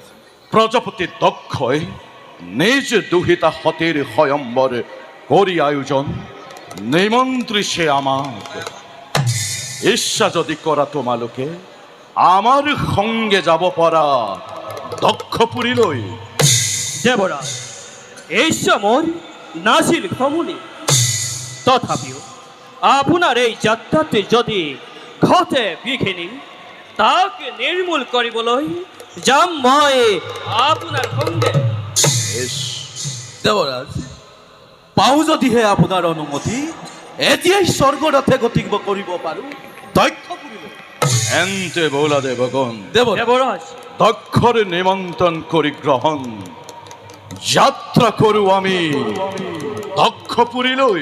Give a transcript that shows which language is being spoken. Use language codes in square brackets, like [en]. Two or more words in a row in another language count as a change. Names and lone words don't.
[as] প্ৰজাপতি দক্ষই নিজ দুহিতা সতীৰ স্বয়ম্বৰ কৰি আয়োজন নিমন্ত্ৰিছে আমাক। ইচ্ছা যদি কৰা তোমালোকে আমাৰ সঙ্গে যাব পাৰা দক্ষপুৰীলৈ। দেবরাজ, এই সময় নাছিল ভ্রমণে, তথাপিও আপনার এই যাত্রাতে যদি ঘটে বিঘিনি, তাকে নির্মূল করিবলৈ যাম মই আপনার সঙ্গে। দেবরাজ, পাওঁ যদিহে আপোনাৰ অনুমতি, এতিয়াই স্বৰ্গৰথে গতি কৰিব পাৰোঁ দক্ষপুৰীলৈ। এন্তে বোলা দেবগণ, দেবরাজ, দক্ষৰ নিমন্ত্ৰণ কৰি গ্ৰহণ যাত্ৰা কৰোঁ আমি দক্ষপুৰীলৈ।